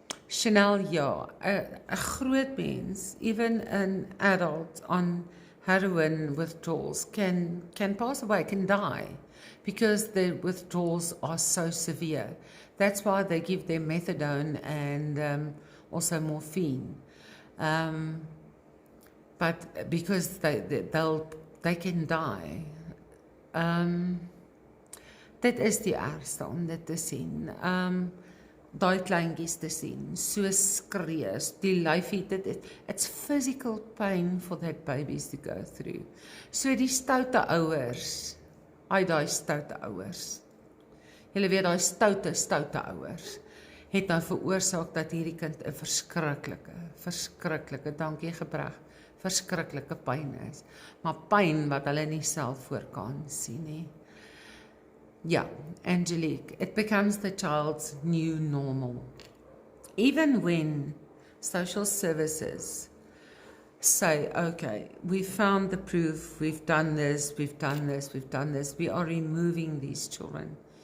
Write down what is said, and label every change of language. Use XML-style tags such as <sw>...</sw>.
<en>Chanel,</en> <af>ja, 'n groot mens,</af> <en>even an adult on heroin withdrawals can pass away, can die, because the withdrawals are so severe. That's why they give them methadone and also morphine. But because they can die.</en> <af>Dit is die ergste om dit te sien. Daai kleintjies te sien, so skree, die lyfie,</af> <en>it's physical pain for that babies to go through.</en> <af>So die stoute ouers, daai stoute ouers. Julle weet daai stoute ouers het nou veroorsaak dat hierdie kind 'n verskriklike, dankie gebrek, verskriklike pyn is. Maar pyn wat hulle nie self voor kan sien nie.</af> <en>Yeah, Angelique, it becomes the child's new normal. Even when social services say, okay, we found the proof, we've done this, we are removing these children.</en>